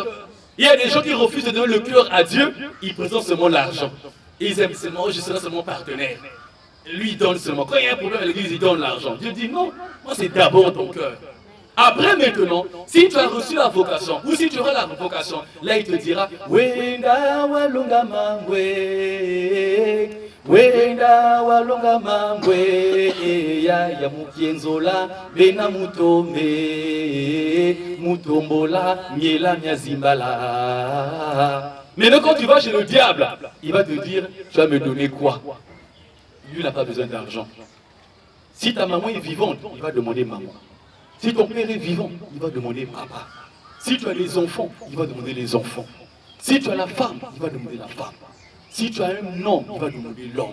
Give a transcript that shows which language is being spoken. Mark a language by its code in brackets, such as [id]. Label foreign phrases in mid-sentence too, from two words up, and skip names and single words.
[fr] Il y a des gens qui refusent de donner le cœur à Dieu, ils présentent seulement l'argent. Ils aiment seulement, je serai seulement partenaire. Lui, il donne seulement. Quand il y a un problème à l'église, il donne l'argent. Dieu dit, non, moi, c'est d'abord ton cœur. Après maintenant, si tu as reçu la vocation, ou si tu auras la vocation, là il te dira [lu] Wenda walunga mangwe, Wenda walunga mangwe, ya mukienzola, bena mutombe, mutombola, miela miazimbala. [fr] Maintenant, quand tu vas chez le diable, il va te dire, tu vas me donner quoi? Lui n'a pas besoin d'argent. Si ta maman est vivante, il va demander maman. Si ton père est vivant, il va demander papa. Si tu as les enfants, il va demander les enfants. Si tu as la femme, il va demander la femme. Si tu as un homme, il va demander l'homme.